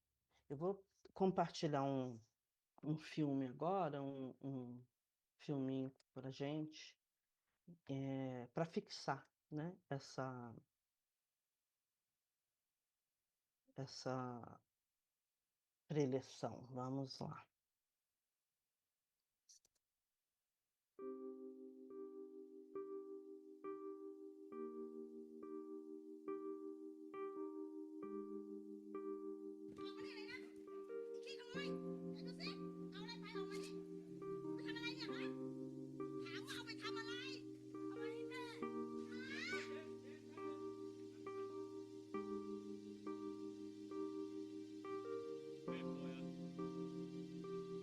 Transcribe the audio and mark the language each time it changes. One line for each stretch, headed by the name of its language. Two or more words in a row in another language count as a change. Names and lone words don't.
Portuguese: Eu vou compartilhar um filme agora, um filminho para gente, para fixar, né, essa preleção. Vamos lá.
Thai: ออกมาได้เลยนะไอ้ขี้ขโม ยไหนดูสิเอาอะไรไปออกมาดิไปทำอะไรเนี่ยฮะถามว่าเอาไปทำอะไรเอามาให้แม่ฮะ